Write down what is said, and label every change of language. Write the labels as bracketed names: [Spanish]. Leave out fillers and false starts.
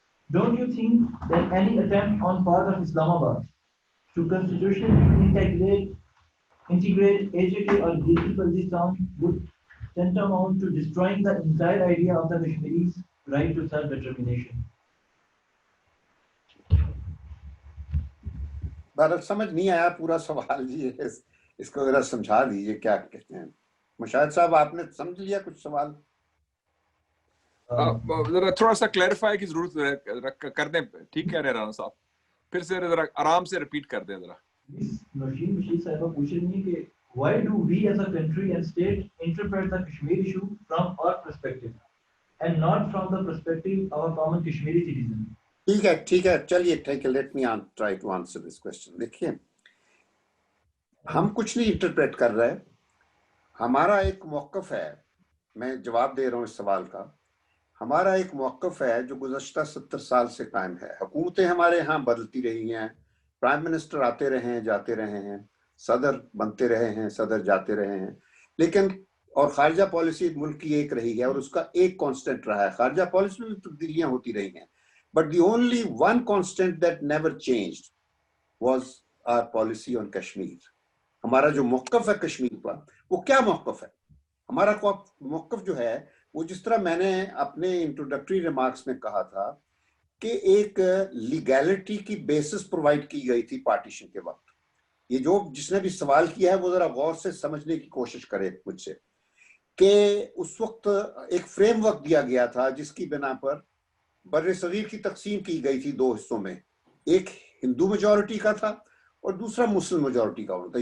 [English] Don't you think that any attempt on part of Islamabad to constitutionally integrate AJK or Gilgit Baltistan would tantamount to destroying the entire idea of the Kashmiris' right to self-determination? [Urdu] بہرحال سمجھ نہیں آیا پورا سوال جی, اس کو ذرا سمجھا دیجیے کیا کہتے ہیں. مشاہد صاحب آپ نے سمجھ لیا کچھ سوال؟ ذرا تھوڑا سا کلیریفائی کی ضرورت کر دیں. ٹھیک کہہ رہے ہیں رانا صاحب, پھر سے ذرا آرام سے ریپیٹ کر دیں ذرا. نوشین بشیر صاحبہ پوچھ رہی ہیں کہ [English] why do we as a country and state interpret the Kashmir issue from our perspective and not from the perspective of a common Kashmiri citizen? [Urdu] ٹھیک ہے چلیے ٹھیک ہے, [English] Let me try to answer this question. [Urdu] دیکھیے ہم کچھ نہیں interpret کر رہے, ہمارا ایک موقف ہے, میں جواب دے رہا ہوں اس سوال کا. ہمارا ایک موقف ہے جو گزشتہ 70 سال سے قائم ہے. حکومتیں ہمارے ہاں بدلتی رہی ہیں, پرائم منسٹر آتے رہے ہیں جاتے رہے ہیں, صدر بنتے رہے ہیں صدر جاتے رہے ہیں, لیکن اور خارجہ پالیسی ملک کی ایک رہی ہے اور اس کا ایک کانسٹنٹ رہا ہے. خارجہ پالیسی میں تبدیلیاں ہوتی رہی ہیں, [English] but the only one constant that never changed was our policy on Kashmir. [Urdu] ہمارا جو موقف ہے کشمیر پر, وہ کیا موقف ہے؟ ہمارا موقف جو ہے وہ جس طرح میں نے اپنے انٹروڈکٹری ریمارکس میں کہا تھا کہ ایک لیگیلٹی کی بیسس پرووائڈ کی گئی تھی پارٹیشن کے وقت. یہ جو جس نے بھی سوال کیا ہے وہ ذرا غور سے سمجھنے کی کوشش کرے مجھ سے, کہ اس وقت ایک فریم ورک دیا گیا تھا جس کی بنا پر بر صغیر کی تقسیم کی گئی تھی 2 حصوں میں, ایک ہندو میجورٹی کا تھا اور دوسرا مسلم میجورٹی کا ہوتا.